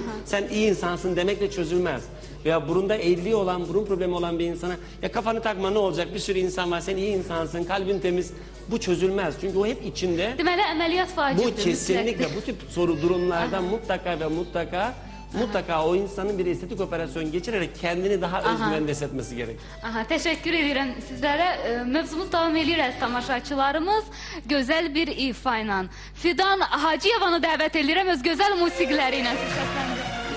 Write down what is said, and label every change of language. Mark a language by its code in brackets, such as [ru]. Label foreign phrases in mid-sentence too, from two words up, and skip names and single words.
[tr] Sen iyi insansın demekle çözülmez. Veya burunda eğriliği olan, burun problemi olan bir insana, ya kafanı takma ne olacak, bir sürü insan var, sen iyi insansın, kalbin temiz. Bu çözülmez. Çünkü o hep içinde. [az] Deməli əməliyyat vacibdir. [tr] Bu kesinlikle bu tip durumlarda mutlaka o insanın bir estetik operasyon geçirerek kendini daha özgüvende hissetmesi gerek. [az] Teşekkür edirəm sizlərə. Mövzumuz davam edir əziz tamaşaçılarımız. Gözəl bir ifa ilə. Fidan Hacıyevanı dəvət edirəm öz gözəl musiqiləri ilə siz səsləndirin.